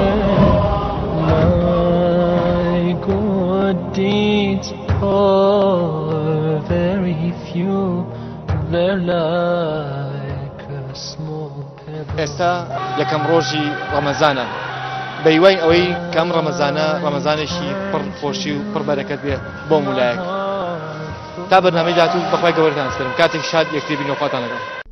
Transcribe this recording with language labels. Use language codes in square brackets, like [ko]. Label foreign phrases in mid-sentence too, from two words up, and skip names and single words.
[en] My good deeds are very few. They're like a small pebble. [ckb] ئێستا یەکەم ڕۆژی ڕەمەزانە بەیوای ئەوەی کەم ڕەمەزانێکی پڕ خۆشی و پڕ بەرەکەت بێ بۆ مولایەک تا بەرنامەی داهاتوو بەخوای گەورەتان سپێرم کاتێک شاد یەکتری بینەوە خواتان لەگەڵ